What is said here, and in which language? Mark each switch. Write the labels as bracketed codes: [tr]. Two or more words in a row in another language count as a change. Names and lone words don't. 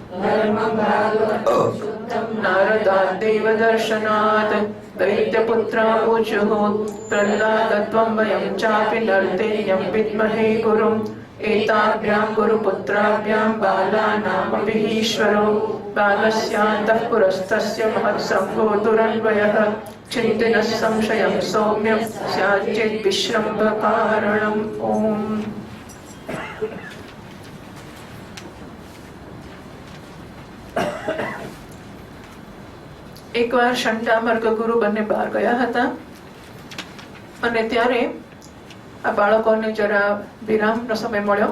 [sa] नारदाद्देव दर्शनात् दैत्यपुत्रावुचुः प्रह्लादत्वं वयं चापि नर्तेयं विद्महे गुरुम् एताभ्यां गुरुपुत्राभ्यां बालानामपि ईश्वरो बालस्यान्तः पुरस्तस्य महत्सङ्गो दुरन्वयः चिन्तिनः संशयं सौम्यं स्याच्चेत् विश्रम्भकारणम् ओम्। [gu] એકવાર શંટામર્ક ગુરુ બંને બહાર ગયા હતા અને ત્યારે આ બાળકોને જરા વિરામનો સમય મળ્યો.